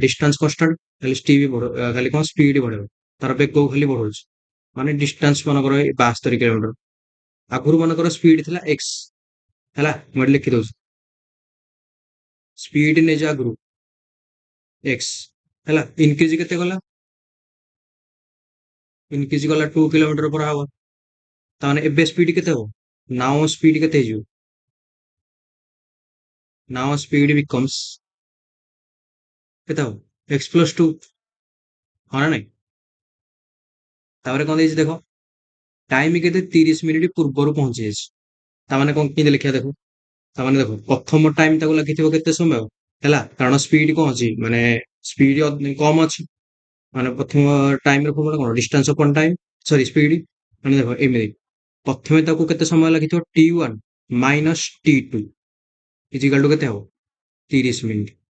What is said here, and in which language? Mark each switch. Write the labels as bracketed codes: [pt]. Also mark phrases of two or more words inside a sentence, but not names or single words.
[or] डिस्टेंस କନଷ୍ଟାଣ୍ଟ ଖାଲି ଖାଲି କଣ ସ୍ପିଡ ବଢେଇବ ତାର ବେଗକୁ ଖାଲି ବଢଉଛି ମାନେ डिस्टेंस ମନେକର 72 କିଲୋମିଟର ଆଗରୁ ମନେକର ସ୍ପିଡ ଥିଲା x ହେଲା ମୁଁ ଏଠି ଲେଖି ଦଉଛି ସ୍ପିଡ ନେଇଯା ଆଗରୁ x ହେଲା ଇନକ୍ରିଜ କେତେ ଗଲା ଇନକ୍ରିଜ ଗଲା 2 [en] kilometer per hour [or] ତାମାନେ ଏବେ ସ୍ପିଡ କେତେ ହବ [en] now speed [or] କେତେ ହେଇଯିବ [en] now speed becomes [or] କେତେ ହବ x ପ୍ଲସ୍ 2 ହଁ ନା ନାଇଁ ତାପରେ କଣ ଦେଇଛି ଦେଖ ଟାଇମ କେତେ 30 ମିନିଟ୍ ପୂର୍ବରୁ ପହଞ୍ଚି ଯାଇଛି ତାମାନେ କଣ କେମିତି ଲେଖିବା ଦେଖ ତାମାନେ ଦେଖ ପ୍ରଥମ ଟାଇମ ତାକୁ ଲାଗିଥିବ କେତେ ସମୟ ହେଲା କାରଣ ସ୍ପିଡ କଣ ଅଛି ମାନେ ସ୍ପିଡ କମ ଅଛି ମାନେ ପ୍ରଥମ ଟାଇମ ର ଫର୍ମୁଲା କଣ [en] distance upon time sorry speed [or] ମାନେ ଦେଖ ଏମିତି ପ୍ରଥମେ ତାକୁ କେତେ ସମୟ ଲାଗିଥିବ t1 ମାଇନସ t2 [en] equal to [or] କେତେ ହବ 30 ମିନିଟ୍